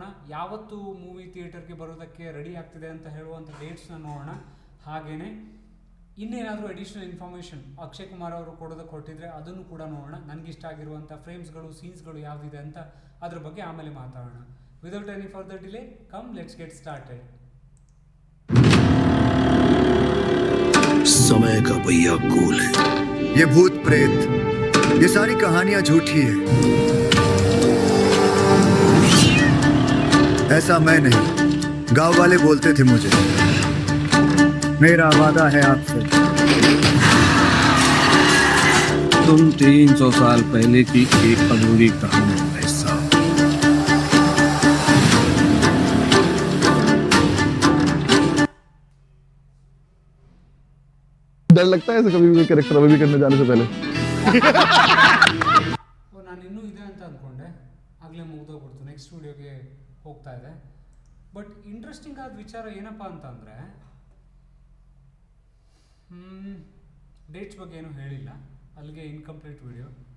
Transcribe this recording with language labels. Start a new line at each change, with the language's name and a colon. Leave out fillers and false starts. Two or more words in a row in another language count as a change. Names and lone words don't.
Kannada: ಯಾವತ್ತು ಮೂವಿ ಥಿಯೇಟರ್ಗೆ ಬರೋದಕ್ಕೆ ರೆಡಿ ಆಗ್ತಿದೆ ಅಂತ ಹೇಳುವಂಥ ಡೇಟ್ಸ್ನ ನೋಡೋಣ. ಹಾಗೆಯೇ ಇನ್ನೇನಾದರೂ
English: additional information
Kannada: ಅಕ್ಷಯ್ ಕುಮಾರ್ ಅವರು ಕೊಡೋದಕ್ಕೆ ಹೊರಟಿದ್ರೆ ಅದನ್ನು ಕೂಡ ನೋಡೋಣ. ನನಗಿಷ್ಟ ಆಗಿರುವಂಥ ಫ್ರೇಮ್ಸ್ಗಳು, ಸೀನ್ಸ್ಗಳು ಯಾವುದಿದೆ ಅಂತ ಅದ್ರ ಬಗ್ಗೆ ಆಮೇಲೆ ಮಾತಾಡೋಣ.
English: without any further delay, come let's get started.
Hindi: समय का पहिया कूल है, ये भूत प्रेत, ये सारी कहानियां झूठी है. ऐसा मैं नहीं, गांव वाले बोलते थे मुझे. मेरा वादा है आपसे. तुम 300 साल पहले की एक अधूरी कहानी का हिस्सा. डर लगता है ऐसे कभी भी कैरेक्टर अभी भी करने जाने से पहले?
Kannada: ನಾನು ಇನ್ನೂ ಇದೆ ಅಂತ ಅಂದ್ಕೊಂಡೆ, ಆಗಲೇ ಮುಗ್ದೋಗ್ಬಿಡ್ತು. ನೆಕ್ಸ್ಟ್ ವಿಡಿಯೋಗೆ ಹೋಗ್ತಾ ಇದೆ.
English: but interesting
Kannada: ಆದ ವಿಚಾರ ಏನಪ್ಪ ಅಂತಂದರೆ, ಡೇಟ್ಸ್ ಬಗ್ಗೆ ಏನೂ ಹೇಳಿಲ್ಲ, ಅಲ್ಲಿಗೆ
English: incomplete video.